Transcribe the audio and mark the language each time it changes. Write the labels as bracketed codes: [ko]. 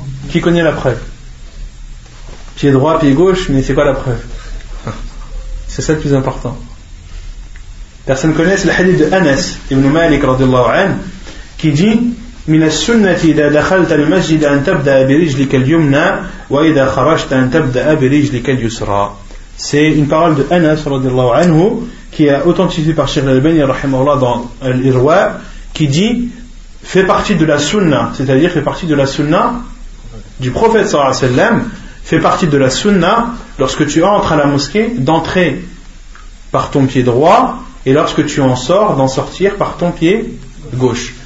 [fr] Qui connaît la preuve? Pied droit, pied gauche, mais c'est quoi la preuve? C'est ça le plus important. Personne ne connaît, c'est le hadith de Anas ibn Malik radiallahu anhu qui dit [ar] من السنة إذا دخلت المسجد أن تبدأ برجلك اليمنى وإذا خرجت أن تبدأ برجلك اليسرى. [fr] C'est une parole de Anas radiallahu anhu qui est authentifiée par Cheikh Al-Albani rahimahullah dans l'Irwa qui dit fait partie de la sunna, c'est-à-dire fait partie de la sunna du prophète sallallahu alayhi wa sallam, fait partie de la sunna lorsque tu entres à la mosquée d'entrer par ton pied droit et lorsque tu en sors d'en sortir par ton pied gauche.